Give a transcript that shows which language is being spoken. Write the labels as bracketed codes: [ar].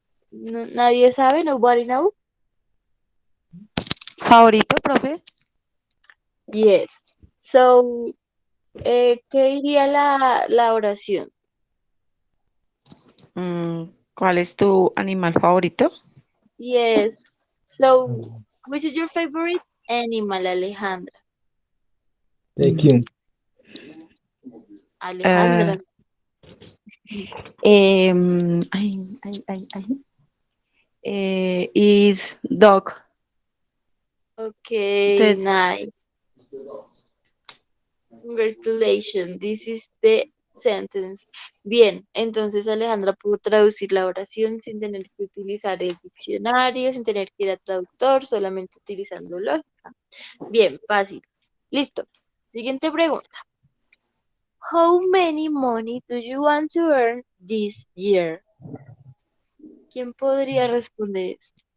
[es] nadie sabe, [en] nobody know. [es] ¿Favorito, profe? [en] Yes. So, [es] ¿qué diría la oración? ¿Cuál es tu animal favorito? [en] Yes. So, which is your favorite animal, Alejandra? Thank Mm, you. Alejandra. eh, ay, ay, ay, ay. Is dog. Okay, [es] Entonces, [en] nice. Congratulations. This is the sentence. [es] Bien, entonces Alejandra pudo traducir la oración sin tener que utilizar el diccionario, sin tener que ir a traductor, solamente utilizando lógica. Bien, fácil. Listo. Siguiente pregunta. [en] How many money do you want to earn this year? [es] ¿Quién podría responder esto?